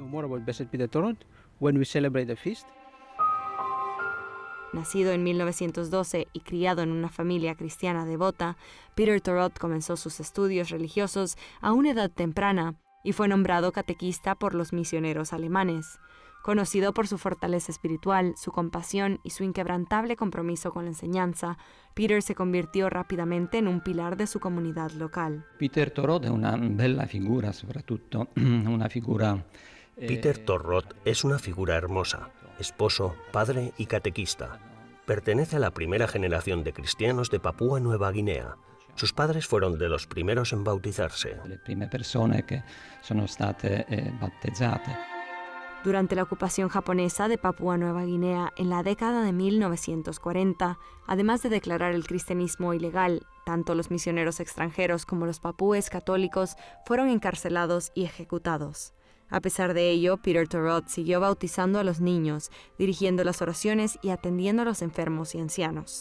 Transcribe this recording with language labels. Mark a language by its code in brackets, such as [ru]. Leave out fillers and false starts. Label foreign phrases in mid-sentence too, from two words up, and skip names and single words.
[es] Nacido en 1912 y criado en una familia cristiana devota, Peter Torot comenzó sus estudios religiosos a una edad temprana y fue nombrado catequista por los misioneros alemanes. Conocido por su fortaleza espiritual, su compasión y su inquebrantable compromiso con la enseñanza, Peter se convirtió rápidamente en un pilar de su comunidad local. [it] Peter Torot es una bella figura, soprattutto una figura... [es] Peter Torot es una figura hermosa, esposo, padre y catequista. Pertenece a la primera generación de cristianos de Papúa Nueva Guinea. Sus padres fueron de los primeros en bautizarse. [it] Le prime persone che sono state battezzate. [es] Durante la ocupación japonesa de Papúa Nueva Guinea en la década de 1940, además de declarar el cristianismo ilegal, tanto los misioneros extranjeros como los papúes católicos fueron encarcelados y ejecutados. A pesar de ello, Peter Torot siguió bautizando a los niños, dirigiendo las oraciones y atendiendo a los enfermos y ancianos.